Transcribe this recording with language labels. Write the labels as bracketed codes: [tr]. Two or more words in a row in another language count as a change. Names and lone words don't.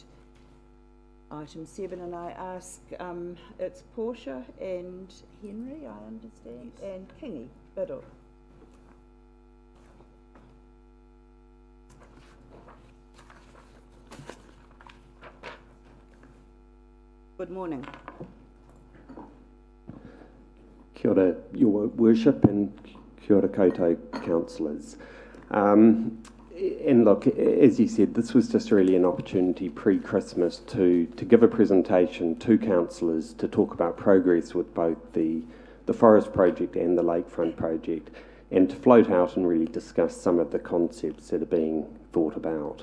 [en] Item 7, and I ask, it's Portia and Henry, I understand, yes, and Kingy Biddle. Good morning. [mi] Kia ora, [en] Your Worship, and [mi] kia ora koutou [en] councillors. And look, as you said, this was just really an opportunity pre-Christmas to give a presentation to councillors to talk about progress with both the forest project and the lakefront project, and to float out and really discuss some of the concepts that are being thought about.